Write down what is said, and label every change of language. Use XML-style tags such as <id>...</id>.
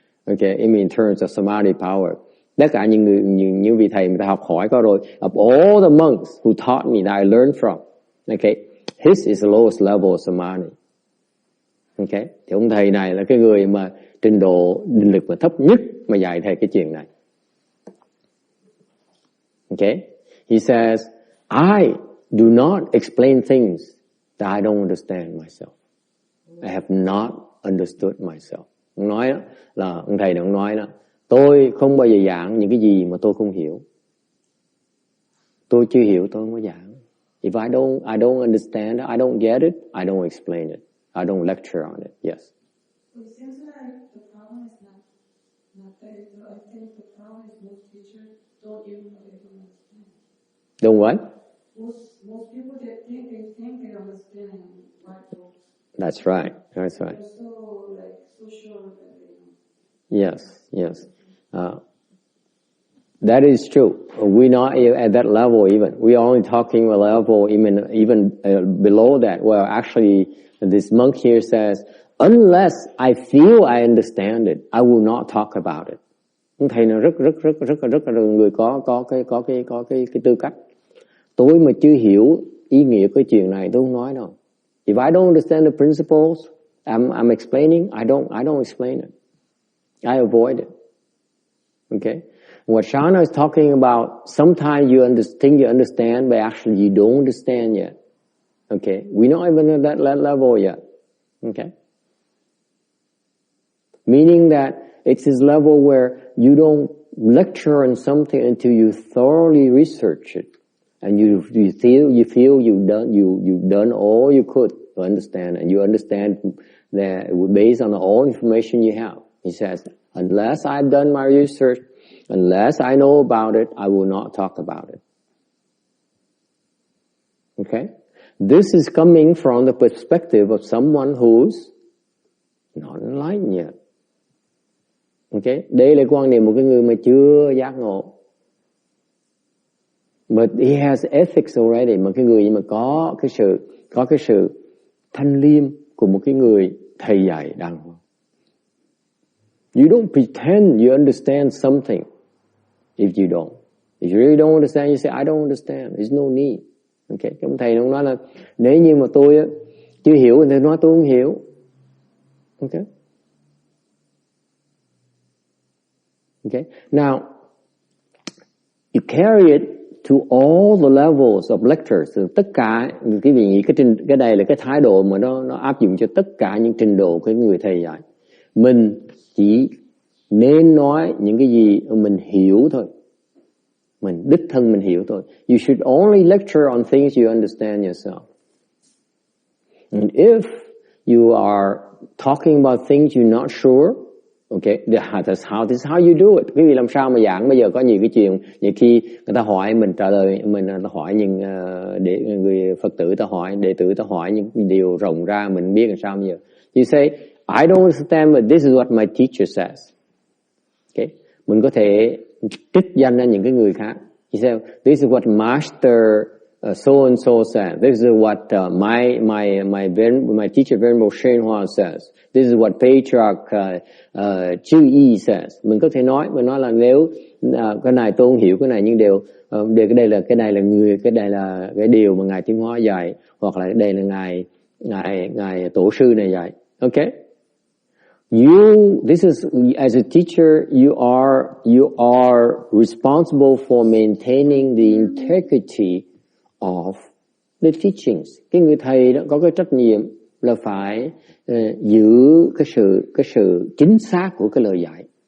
<en>Okay, I mean in terms of samadhi power.</en> <vi>Tất cả những vị thầy mà ta học hỏi có rồi.</vi> <en>Of all the monks who taught me that I learned from, okay, his is the lowest level of samadhi.</en> <vi>Okay, thì ông thầy này là cái người mà trình độ định lực mà thấp nhất mà dạy thầy cái chuyện này.</vi> <en>Okay, he says, I do not explain things that I don't understand myself. I have not understood myself.</en> <vi>Ông nói đó, là ông thầy này ông nói đó, tôi không bao giờ giảng những cái gì mà tôi không hiểu. Tôi chưa hiểu tôi không có giảng.</vi> <en>If I don't understand it, I don't get it, I don't explain it. I don't lecture on it. Yes. It seems like the problem is not that. I think the problem is most teachers don't even understand. Don't what? Most people that think they understand Bible. That's right. That's right. They're so sure that they know. Yes. That is true. We're not at that level even. We're only talking a level even below that. Well, actually, this monk here says, unless I feel I understand it, I will not talk about it.</en> <vi>Thầy nó rất là người có cái tư cách. Tôi mà chưa hiểu ý nghĩa cái chuyện này tôi không nói đâu.</vi> <en>If I don't understand the principles I'm explaining, I don't explain it. I avoid it. Okay? What Shana is talking about, sometimes you think you understand, but actually you don't understand yet. Okay? We're not even at that level yet. Okay? Meaning that it's this level where you don't lecture on something until you thoroughly research it. And you feel you've done all you could to understand, and you understand that based on all information you have. He says, unless I've done my research, unless I know about it, I will not talk about it. Okay? This is coming from the perspective of someone who's not enlightened yet. Okay?</en> <vi>Đây là quan niệm một cái người mà chưa giác ngộ.</vi> <en>But he has ethics already,</en> <vi>mà cái người mà có cái sự thanh liêm của một cái người thầy dạy đàng hoàng.</vi> <en>You don't pretend you understand something if you don't. If you really don't understand, you say, I don't understand. There's no need. Okay?</en> <vi>Cái ông thầy nó nói là nếu như mà tôi chưa hiểu thì nói tôi không hiểu.</vi> <en>Okay? Okay? Now, you carry it to all the levels of lectures.</en> <vi>Tất cả quý vị nghĩ cái đây là cái thái độ mà nó áp dụng cho tất cả những trình độ của người thầy dạy. Mình chỉ nên nói những cái gì mình hiểu thôi. Mình đích thân mình hiểu thôi.</vi> <en>You should only lecture on things you understand yourself. And if you are talking about things you're not sure, okay, this is how you do it.</en> <vi>Quý vị làm sao mà giảng bây giờ có nhiều cái chuyện, nhiều khi người ta hỏi mình trả lời, mình ta hỏi những để người Phật tử ta hỏi, đệ tử ta hỏi những điều rộng ra mình biết làm sao bây giờ.</vi> <en>You say, I don't understand, but this is what my teacher says.</en> <vi>Okay, mình có thể trích danh ra những cái người khác.</vi> <en>He said, this is what master so and so said. This is what my teacher Venerable Shenhua says. This is what Patriarch Chư Y says.</en> <vi>Mình có thể nói là nếu cái này tôi không hiểu cái này, nhưng cái này là cái điều mà ngài Tiến Hóa dạy, hoặc là đây là ngài tổ sư này dạy.</vi> <en>Okay? This is, as a teacher, you are responsible for maintaining the integrity of the teachings.</en> <vi>Cái người thầy đó có cái trách nhiệm là phải giữ cái sự chính xác của cái lời dạy.</vi>